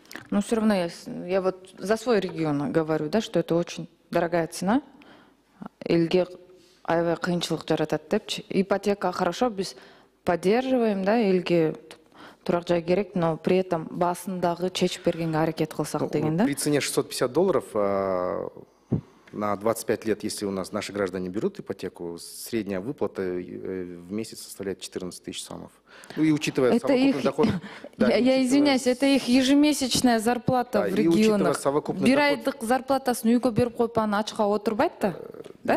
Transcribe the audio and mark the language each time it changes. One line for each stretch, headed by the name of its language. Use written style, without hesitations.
Russian: Но все равно я вот за свой регион говорю, да, что это очень дорогая цена.
Kyrgyz: Элге аябай кыйынчылык жаратат депчи.
Russian: Ипотека хорошо,
Kyrgyz: біз
Russian: поддерживаем,
Kyrgyz: да, элге турак жай керек,
Russian: но при этом
Kyrgyz: басындагы чечип бергенге аракет кылсак деген, да?
Russian: При цене $650 на 25 лет, если у нас наши граждане берут ипотеку, средняя выплата в месяц составляет 14 тысяч сомов. Ну и учитывая это совокупный их, доход... Я извиняюсь, это их ежемесячная зарплата в регионах.
Kyrgyz: Бир айдык зарплатасын үйгө берип коюп аны ачка отурбайт да?